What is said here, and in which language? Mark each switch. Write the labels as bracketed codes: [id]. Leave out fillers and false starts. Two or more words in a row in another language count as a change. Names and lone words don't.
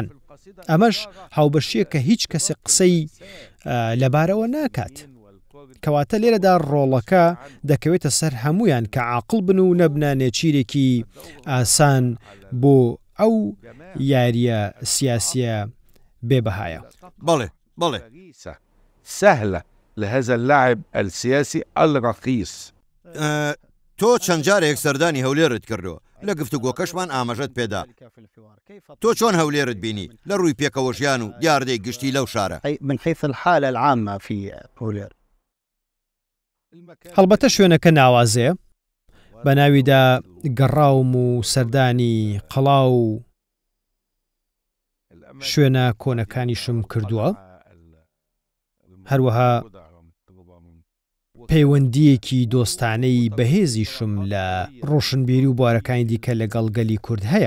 [ckb] ئەمەش هاوبەشیە کە هیچ کەسێک قسەی لەبارەوە ناکات، کەواتە لێرەدا ڕۆڵەکە دەکەوێتە سەر هەمویان کە عاقڵ بن و نەبنە نێچیرێکی ئاسان بۆ ئەو یاریە سیاسیە بێبەهایە. بەڵێ بەڵێ [ar] سهلة لهذا اللاعب السياسي الرخيص. [ckb] تۆ چەند جارێک سەردانی هەولێرت کردەوە، لە گفتوگۆکەشمان ئاماژەت پێدا. تۆ چۆن هەولێرت بینی لە ڕووی پێکەوەژیان و دیاردەی گشتی لەو شارە؟ [ar] من حيث الحالة العامة في هولير. [ckb] هەڵبەتە شوێنەکە ناوازەیە، بە ناویدا گەڕاوم و سەردانی قەڵاو و شوێنە کۆنەکانیشم کردووە، هەروەها پەیوەندیەکی دۆستانەی بەهێزیشم لە ڕۆشنبیری و بوارەکانی دیکە لەگەڵ گەلی کورد هەیە.